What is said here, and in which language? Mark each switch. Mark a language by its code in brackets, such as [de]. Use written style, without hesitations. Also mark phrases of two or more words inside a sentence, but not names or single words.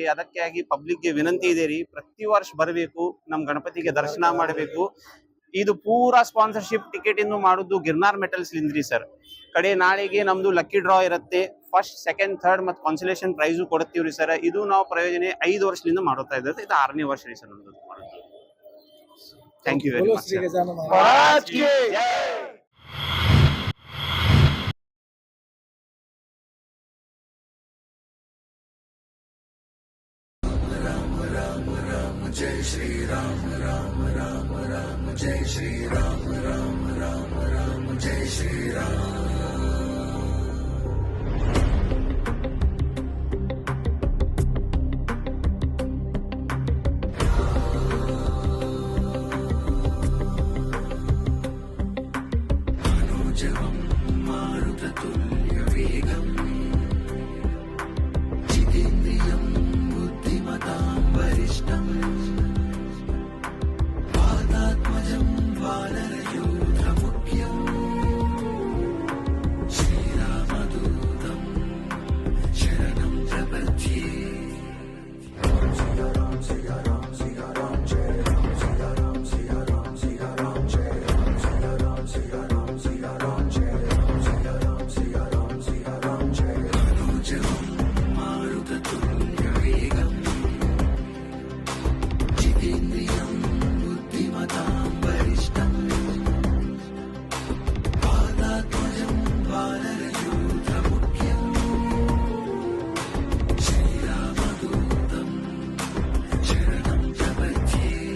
[kn] ಅದಕ್ಕಾಗಿ ಪಬ್ಲಿಕ್ಗೆ ವಿನಂತಿ ಇದೆ ರೀ, ಪ್ರತಿ ವರ್ಷ ಬರಬೇಕು, ನಮ್ ಗಣಪತಿಗೆ ದರ್ಶನ ಮಾಡಬೇಕು. ಇದು ಪೂರಾ [en] sponsorship ticket [kn] ಇಂದು ಮಾಡುದು ಗಿರ್ನಾರ್ ಮೆಟಲ್ಸ್ ಲಿಂದ್ರಿ ಸರ್. ಕಡೆ ನಾಳೆಗೆ ನಮ್ದು [en] lucky draw [kn] ಇರುತ್ತೆ. [en] first, second, third [kn] ಮತ್ತು [en] consolation prize [kn] ಕೊಡ್ತೀವ್ರಿ ಸರ್. ಇದು ನಾವು ಪ್ರಯೋಜನೆ 5 ವರ್ಷದಿಂದ ಮಾಡುತ್ತಾ ಇದ್ದಾರೆ. ಇದು 6ನೇ ವರ್ಷ ರೀ ಸರ್ ನಮ್ದು ಮಾಡೋದು. [en] thank you very much. [hi] जय श्री राम राम राम राम जय श्री राम राम राम राम जय श्री राम. [sa] मनोजवं मारुततुल्यवेगं जितेन्द्रियं बुद्धिमतां वरिष्ठं वातात्मजं वानरयूथमुख्यं श्रीरामदूतं शरणं प्रपद्ये. [hi] सिया राम सिया राम सिया राम जय राम सिया राम सिया राम सिया राम जय राम सिया राम सिया राम सिया राम जय राम सिया राम सिया राम सिया राम जय. [sa] मनोजवं मारुततुल्यवेगं जितेन्द्रियं बुद्धिमतां वरिष्ठं वातात्मजं वानरयूथमुख्यं श्रीरामदूतं शरणं प्रपद्ये.